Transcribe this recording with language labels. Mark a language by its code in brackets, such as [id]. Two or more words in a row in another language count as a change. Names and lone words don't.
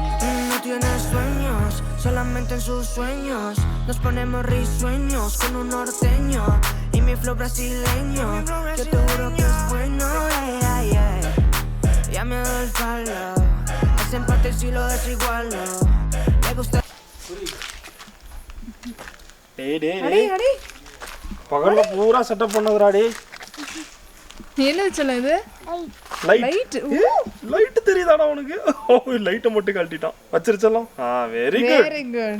[es] No tiene sueños, solamente en sus sueños nos ponemos risueños con un norteño y mi flow brasileño. Yo te juro que es bueno, ya me doy el palo, ese empate si lo desigualo. Me gusta. [ta] அடி பகல்ல பூரா செட்டப் பண்ணதுடா டேய். என்ன சொல்ல இது லைட் லைட் தெரியுதாடா உனக்கு? ஓ லைட்டை மட்டும் கழட்டிட்டான். வச்சிருச்சலாம். [en] very good. very good.